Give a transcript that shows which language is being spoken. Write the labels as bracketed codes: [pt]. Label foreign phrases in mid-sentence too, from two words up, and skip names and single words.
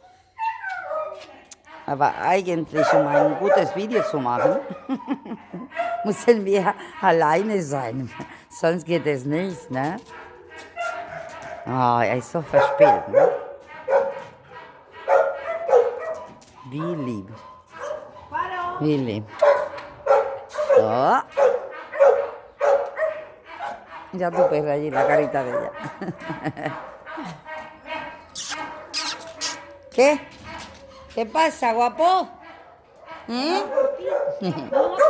[de] Aber eigentlich, um ein gutes Video zu machen, müssen wir alleine sein. Sonst geht es nicht, ne? Oh, er ist so verspielt, ne? Wie lieb. Wie lieb. So. [es] Ya tu perra allí, la carita de ella. ¿Qué? ¿Qué pasa, guapo? ¿Eh?